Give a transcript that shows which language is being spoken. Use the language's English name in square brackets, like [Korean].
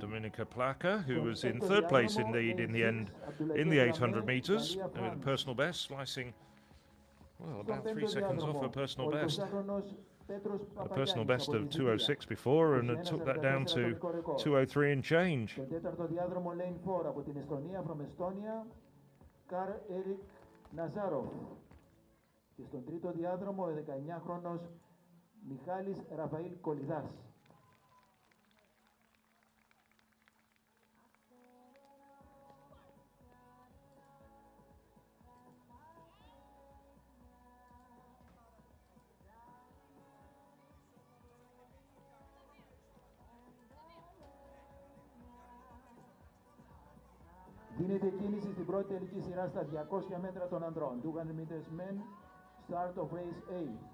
[English] Dominika Plaka, who was in 3rd place indeed in the end in the 800 metres, with a personal best, slicing, well, about 3 seconds off her personal best. A personal best of 2:06 before, and it took that down to 2:03 and change. [Greek] Στον τέταρτο διάδρομο [English] lane 4 [Greek] από την Εστονία, [English] from Estonia, [Greek] Karl Erik Nazarov. Και στον τρίτο διάδρομο, ο 19χρονος Μιχάλης Ραφαήλ Κολιδάς. Δίνεται κίνηση στην πρώτη τελική σειρά στα 200 μέτρα των ανδρών. [English] 200 meters men, start of race A.